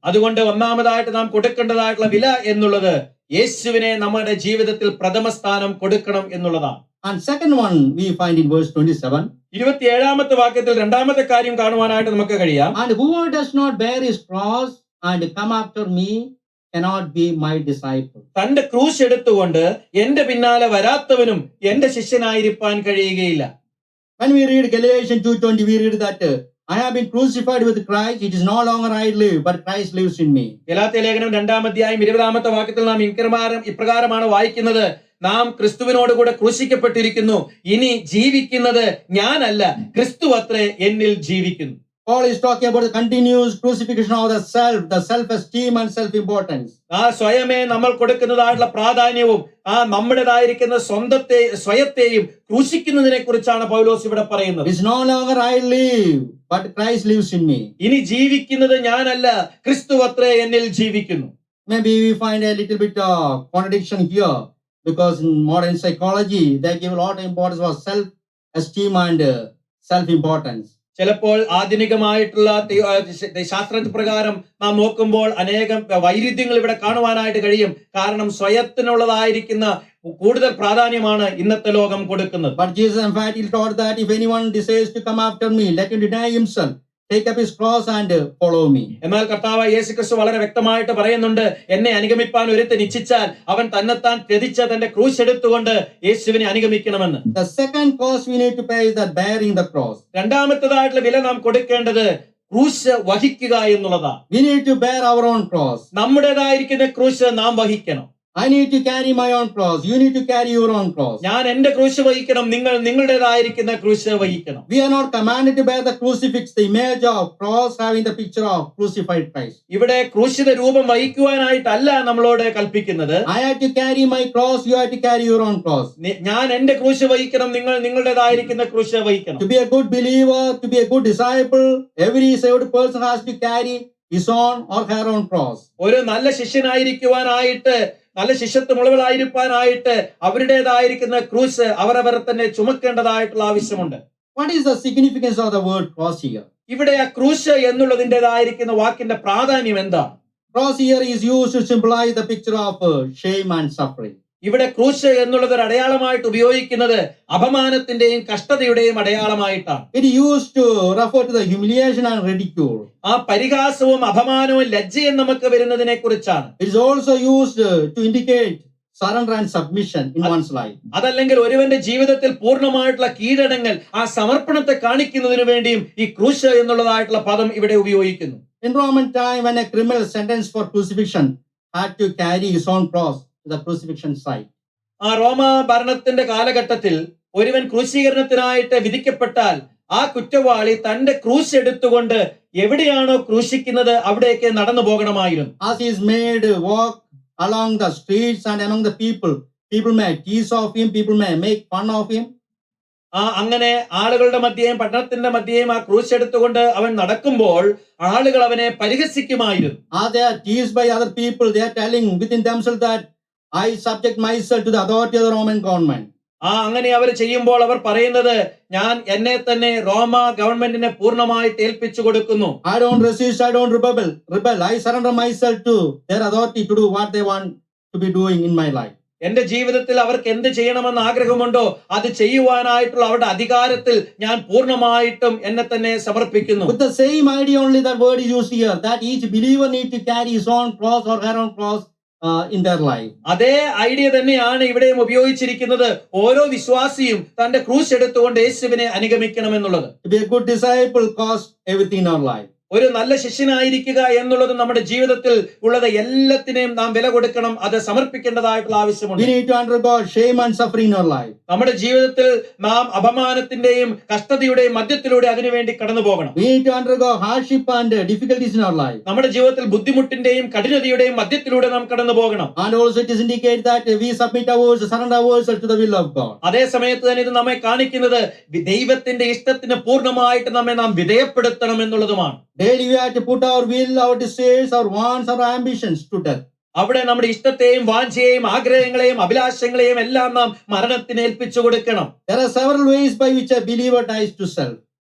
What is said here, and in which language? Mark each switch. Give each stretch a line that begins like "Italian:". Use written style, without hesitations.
Malayalam: അതുകൊണ്ട് ഒന്നാമതായിട്ട് നാം കൊടുക്കേണ്ടതായിട്ടുള്ള വില എന്നുള്ളത് യേശുവിനെ നമ്മുടെ ജീവിതത്തിൽ പ്രഥമ സ്ഥാനം കൊടുക്കണം എന്നുള്ളതാണ്.
English: And second one we find in verse 27.
Malayalam: 27-ാമത്തെ വാക്യത്തിൽ രണ്ടാമത്തെ കാര്യം കാണുവാനായിട്ട് നമുക്ക് കഴിയാം.
English: And whoever does not bear his cross and come after me cannot be my disciple.
Malayalam: തന്റെ ക്രൂശ് എടുത്തുകൊണ്ട് എന്റെ പിന്നാലെ വരാത്തവനും എന്റെ ശിഷ്യനായിരിക്കാൻ കഴിയുകയില്ല.
English: When we read Galatians 2:20, we read that I have been crucified with Christ. It is no longer I live, but Christ lives in me.
Malayalam: Galatia ലേഖനം 2-ാം അധ്യായം 20-ാമത്തെ വാക്യത്തിൽ നാം ഇപ്രകാരമാണ് വായിക്കുന്നത്, നാം ക്രിസ്തുവിനോട് കൂടെ ക്രൂശിക്കപ്പെട്ടിരിക്കുന്നു, ഇനി ജീവിക്കുന്നത് ഞാനല്ല, ക്രിസ്തു അത്രേ എന്നിൽ ജീവിക്കുന്നു.
English: Paul is talking about the continuous crucifixion of the self-esteem and self-importance.
Malayalam: ആ സ്വയമേ നമ്മൾ കൊടുക്കുന്നതായിട്ടുള്ള പ്രാധാന്യവും നമ്മുടേതായിരിക്കുന്ന സ്വയത്തെയും ക്രൂശിക്കുന്നതിനെ കുറിച്ചാണ് പൗലോസ് ഇവിടെ പറയുന്നത്.
English: It's no longer I live, but Christ lives in me.
Malayalam: ഇനി ജീവിക്കുന്നത് ഞാനല്ല, ക്രിസ്തു അത്രേ എന്നിൽ ജീവിക്കുന്നു.
English: Maybe we find a little bit contradiction here, because in modern psychology they give a lot of importance for self-esteem and self-importance.
Malayalam: ചിലപ്പോൾ ആധുനികമായിട്ടുള്ള ശാസ്ത്രപ്രകാരം നാം നോക്കുമ്പോൾ അനേകം വൈരുദ്ധ്യങ്ങൾ ഇവിടെ കാണുവാനായിട്ട് കഴിയും. കാരണം സ്വയത്തിനുള്ളതായിരിക്കുന്ന കൂടുതൽ പ്രാധാന്യമാണ് ഇന്നത്തെ ലോകം കൊടുക്കുന്നത്.
English: But Jesus emphatically taught that if anyone desires to come after me, let him deny himself, take up his cross and follow me.
Malayalam: എന്നാൽ കർത്താവായ യേശുക്രിസ്തു വളരെ വ്യക്തമായിട്ട് പറയുന്നുണ്ട്, എന്നെ അനുഗമിപ്പാൻ ഒരുത്തൻ ഇച്ഛിച്ചാൽ അവൻ തന്നെത്താൻ ത്യജിച്ച തന്റെ ക്രൂശ് എടുത്തുകൊണ്ട് യേശുവിനെ അനുഗമിക്കണമെന്ന്.
English: The second cost we need to pay is that bearing the cross.
Malayalam: രണ്ടാമത്തേതായിട്ടുള്ള വില നാം കൊടുക്കേണ്ടത് ക്രൂശ് വഹിക്കുക എന്നുള്ളതാണ്.
English: We need to bear our own cross.
Malayalam: നമ്മുടേതായിരിക്കുന്ന ക്രൂശ് നാം വഹിക്കണം.
English: I need to carry my own cross. You need to carry your own cross.
Malayalam: ഞാൻ എന്റെ ക്രൂശ് വഹിക്കണം, നിങ്ങൾ നിങ്ങളുടേതായിരിക്കുന്ന ക്രൂശ് വഹിക്കണം.
English: We are not commanded to bear the crucifix, the image of cross having the picture of crucified Christ.
Malayalam: ഇവിടെ ക്രൂശിത രൂപം വഹിക്കുവാനായിട്ടല്ല നമ്മളോട് കൽപ്പിക്കുന്നത്.
English: I have to carry my cross, you have to carry your own cross.
Malayalam: ഞാൻ എന്റെ ക്രൂശ് വഹിക്കണം, നിങ്ങൾ നിങ്ങളുടേതായിരിക്കുന്ന ക്രൂശ് വഹിക്കണം.
English: To be a good believer, to be a good disciple, every saved person has to carry his own or her own cross.
Malayalam: ഒരു നല്ല ശിഷ്യനായിരിക്കുവാനായിട്ട്, നല്ല ശിഷ്യത്വമുള്ളവരായിരിക്കാനായിട്ട് അവരുടേതായിരിക്കുന്ന ക്രൂശ് അവരവർ തന്നെ ചുമക്കേണ്ടതായിട്ടുള്ള ആവശ്യമുണ്ട്.
English: What is the significance of the word cross here?
Malayalam: ഇവിടെ ആ ക്രൂശ് എന്നുള്ളതിൻ്റെതായിരിക്കുന്ന വാക്കിന്റെ പ്രാധാന്യം എന്താണ്?
English: Cross here is used to symbolize the picture of shame and suffering.
Malayalam: ഇവിടെ ക്രൂശ് എന്നുള്ളത് ഒരു അടയാളമായിട്ട് ഉപയോഗിക്കുന്നത് അപമാനത്തിന്റെയും കഷ്ടതയുടെയും അടയാളമായിട്ടാണ്.
English: It used to refer to the humiliation and ridicule.
Malayalam: ആ പരിഹാസവും അപമാനവും ലജ്ജയും നമുക്ക് വരുന്നതിനെ കുറിച്ചാണ്.
English: It is also used to indicate surrender and submission in one's life.
Malayalam: അതല്ലെങ്കിൽ ഒരുവന്റെ ജീവിതത്തിൽ പൂർണ്ണമായിട്ടുള്ള കീഴടങ്ങൽ, ആ സമർപ്പണത്തെ കാണിക്കുന്നതിന് വേണ്ടിയും ഈ ക്രൂശ് എന്നുള്ളതായിട്ടുള്ള പദം ഇവിടെ ഉപയോഗിക്കുന്നു.
English: In Roman time, when a criminal sentenced for crucifixion had to carry his own cross to the crucifixion site.
Malayalam: ആ റോമ ഭരണത്തിന്റെ കാലഘട്ടത്തിൽ ഒരുവൻ ക്രൂശീകരണത്തിനായിട്ട് വിധിക്കപ്പെട്ടാൽ ആ കുറ്റവാളി തന്റെ ക്രൂശ് എടുത്തുകൊണ്ട് എവിടെയാണോ ക്രൂശിക്കുന്നത് അവിടേക്ക് നടന്നു പോകണമായിരുന്നു.
English: As he is made walk along the streets and among the people, people may tease of him, people may make fun of him.
Malayalam: അങ്ങനെ ആളുകളുടെ മധ്യേയും പട്ടണത്തിന്റെ മധ്യേയും ആ ക്രൂശ് എടുത്തുകൊണ്ട് അവൻ നടക്കുമ്പോൾ ആളുകൾ അവനെ പരിഹസിക്കുമായിരുന്നു.
English: As they are teased by other people, they are telling within themselves that I subject myself to the authority of the Roman government.
Malayalam: അങ്ങനെ അവർ ചെയ്യുമ്പോൾ അവർ പറയുന്നത്, ഞാൻ എന്നെ തന്നെ റോമ ഗവൺമെന്റിനെ പൂർണ്ണമായിട്ട് ഏൽപ്പിച്ചു കൊടുക്കുന്നു.
English: I don't resist, I don't rebel. I surrender myself to their authority to do what they want to be doing in my life.
Malayalam: എന്റെ ജീവിതത്തിൽ അവർക്ക് എന്ത് ചെയ്യണമെന്ന് ആഗ്രഹമുണ്ടോ അത് ചെയ്യുവാനായിട്ടുള്ള അവരുടെ അധികാരത്തിൽ ഞാൻ പൂർണ്ണമായിട്ടും എന്നെ തന്നെ സമർപ്പിക്കുന്നു.
English: With the same idea only, that word is used here, that each believer need to carry his own cross or her own cross in their life.
Malayalam: അതേ ഐഡിയ തന്നെയാണ് ഇവിടെയും ഉപയോഗിച്ചിരിക്കുന്നത്. ഓരോ വിശ്വാസിയും തന്റെ ക്രൂശ് എടുത്തുകൊണ്ട് യേശുവിനെ അനുഗമിക്കണം എന്നുള്ളത്.
English: To be a good disciple costs everything in our life.
Malayalam: ഒരു നല്ല ശിഷ്യനായിരിക്കുക എന്നുള്ളത് നമ്മുടെ ജീവിതത്തിൽ ഉള്ളത് എല്ലാത്തിനെയും നാം വില കൊടുക്കണം, അത് സമർപ്പിക്കേണ്ടതായിട്ടുള്ള ആവശ്യമുണ്ട്.
English: We need to undergo shame and suffering in our life.
Malayalam: നമ്മുടെ ജീവിതത്തിൽ നാം അപമാനത്തിന്റെയും കഷ്ടതയുടെയും മധ്യത്തിലൂടെ അതിനുവേണ്ടി കടന്നു പോകണം.
English: We need to undergo hardship and difficulties in our life.
Malayalam: നമ്മുടെ ജീവിതത്തിൽ ബുദ്ധിമുട്ടിന്റെയും കഠിനതയുടെയും മധ്യത്തിലൂടെ നാം കടന്നു പോകണം.
English: And also it is indicate that we submit surrender ourselves to the will of God.
Malayalam: അതേ സമയത്ത് തന്നെ ഇത് നമ്മെ കാണിക്കുന്നത് ദൈവത്തിന്റെ ഇഷ്ടത്തിന് പൂർണ്ണമായിട്ട് നമ്മെ നാം വിധേയപ്പെടുത്തണം എന്നുള്ളതുമാണ്.
English: Daily we have to put our will, our desires, our wants, our ambitions to death.
Malayalam: അവിടെ നമ്മുടെ ഇഷ്ടത്തെയും വാഞ്ചയെയും ആഗ്രഹങ്ങളെയും അഭിലാഷങ്ങളെയും എല്ലാം നാം മരണത്തിന് ഏൽപ്പിച്ചു കൊടുക്കണം.
English: There are several ways by which a believer dies to self.